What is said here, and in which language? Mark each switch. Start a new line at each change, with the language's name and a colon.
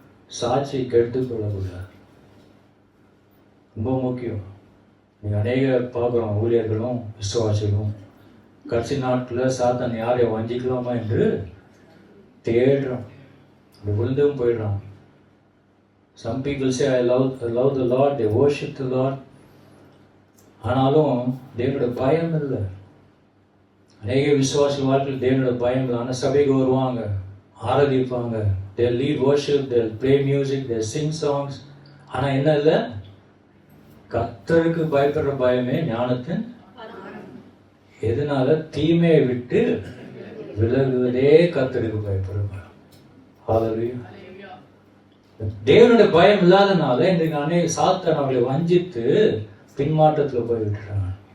Tamil: சாட்சியை கெடுத்துக் கொள்ளக்கூடாது, ரொம்ப முக்கியம். நீங்க அநேக பார்க்குறோம், ஊழியர்களும் விசுவாசிகளும் கடைசி நாட்டில் சாத்தான் யாரை வஞ்சிக்கலாமா என்று தேடுறோம், விழுந்தும் போயிடுறான்.
English: Some people say I love the Lord, they worship the Lord.
Tamil: ஆனாலும் தேவனுடைய பயம் இல்லை. அநேக விசுவாசி வாழ்க்கையில் தேவனுடைய பயம் இல்லை. ஆனால் சபைக்கு வருவாங்க, ஆராதிப்பாங்க,
English: they lead worship, they play music, they sing songs.
Tamil: ஆனால் என்ன இல்லை? கர்த்தருக்கு பயப்படுற பயமே ஞானத்தின். எதனால? தீமையை விட்டு விலகுவதே கர்த்தருக்கு பயப்படுற. ஹல்லேலூயா. தேவனுடைய பயம் இல்லாதனால இன்றைக்கு அநேக சாத்தான் அவர்களை வஞ்சித்து பின்மாற்றத்தில் போய் விட்டுறாங்க.